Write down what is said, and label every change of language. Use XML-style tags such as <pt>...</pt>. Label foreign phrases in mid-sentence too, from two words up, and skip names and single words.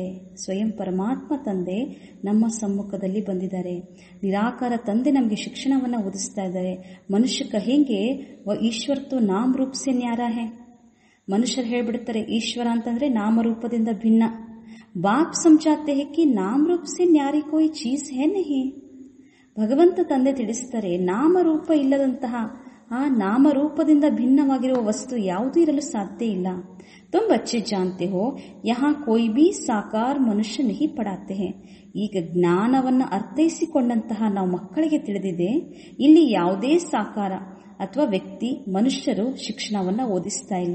<kn>ಸ್ವಯಂ ಪರಮಾತ್ಮ ತಂದೆ ನಮ್ಮ ಸಮ್ಮುಖದಲ್ಲಿ ಬಂದಿದ್ದಾರೆ. ನಿರಾಕಾರ ತಂದೆ ನಮಗೆ ಶಿಕ್ಷಣವನ್ನು ಓದಿಸ್ತಾ ಇದ್ದಾರೆ.</kn> <hi>मनुष्य कहेंगे ईश्वर तो नाम रूप से न्यारा है.</hi> <kn>ಮನುಷ್ಯರು ಹೇಳ್ಬಿಡ್ತಾರೆ ಈಶ್ವರ ಅಂತಂದ್ರೆ ನಾಮರೂಪದಿಂದ ಭಿನ್ನ.</kn> <hi>बाप समझाते हैं कि नाम रूप से न्यारी कोई चीज है नहीं.</hi> <kn>ಭಗವಂತ ತಂದೆ ತಿಳಿಸ್ತಾರೆ, ನಾಮರೂಪ ಇಲ್ಲದಂತಹ ನಾಮರೂಪದಿಂದ ಭಿನ್ನವಾಗಿರುವ ವಸ್ತು ಯಾವುದೂ ಇರಲು ಸಾಧ್ಯ ಇಲ್ಲ.</kn> <hi>तुम बच्चे जानते हो यहाँ कोई भी साकार मनुष्य नहीं पढ़ाते हैं.</hi> <kn>ಈಗ ಜ್ಞಾನವನ್ನು ಅರ್ಥೈಸಿಕೊಂಡಂತಹ ನಾವು ಮಕ್ಕಳಿಗೆ ತಿಳಿದಿದೆ, ಇಲ್ಲಿ ಯಾವುದೇ ಸಾಕಾರ ಅಥವಾ ವ್ಯಕ್ತಿ, ಮನುಷ್ಯರು ಶಿಕ್ಷಣವನ್ನು ಓದಿಸ್ತಾ ಇಲ್ಲ.</kn>